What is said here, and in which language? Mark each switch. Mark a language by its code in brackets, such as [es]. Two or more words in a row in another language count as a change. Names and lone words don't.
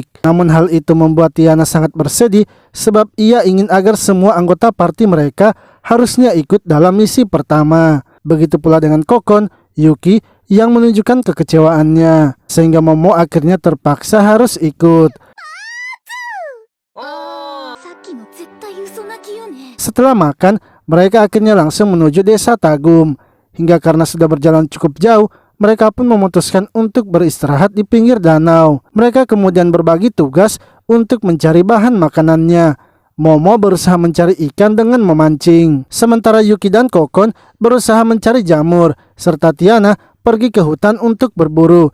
[id] Namun hal itu membuat Tiana sangat bersedih sebab ia ingin agar semua anggota party mereka harusnya ikut dalam misi pertama. Begitu pula dengan Kokon, Yuki yang menunjukkan kekecewaannya, sehingga Momo akhirnya terpaksa harus ikut. [ja] さっきの絶対嘘泣きよね [id] Setelah makan, mereka akhirnya langsung menuju desa Tagum. Hingga karena sudah berjalan cukup jauh, mereka pun memutuskan untuk beristirahat di pinggir danau. Mereka kemudian berbagi tugas untuk mencari bahan makanannya. Momo berusaha mencari ikan dengan memancing, sementara Yuki dan Kokon berusaha mencari jamur, serta Tiana pergi ke hutan untuk berburu.